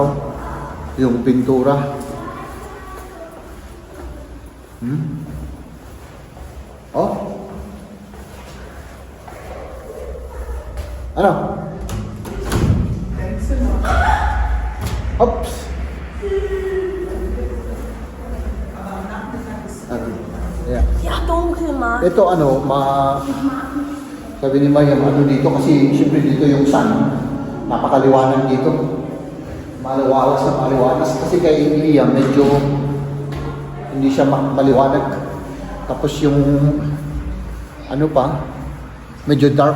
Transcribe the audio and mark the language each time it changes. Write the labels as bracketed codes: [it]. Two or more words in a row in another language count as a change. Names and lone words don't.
[tl] Yung pintura. Oh? Ano? Oops. Yeah. [de] Ja, dunkel, Mann. [tl] Ito ano, sabi ni Mayam, ano dito kasi siyempre dito yung sun. Napakaliwanag dito. Maliwalas na maliwalas. Kasi kay Liam, medyo hindi siya maliwanag. Tapos yung ano pa, medyo dark.